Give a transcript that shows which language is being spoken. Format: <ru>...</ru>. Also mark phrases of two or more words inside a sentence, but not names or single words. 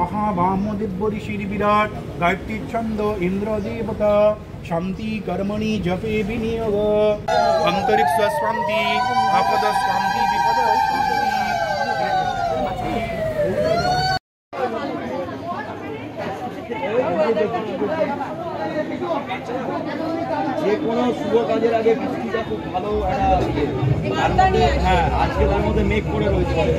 <sa>वामदिव्य ऋषि विराट गायत्री छंद इंद्र देवता शांति कर्मणि जपे विनियोग अंतरिक्ष शांति आपद शांति विपद शांति।</sa> <bn>যে কোনো শুভ কাজের আগে বৃষ্টিটা খুব ভালো একটা হ্যাঁ আজকে তার মধ্যে মেঘ করে রয়েছে</bn>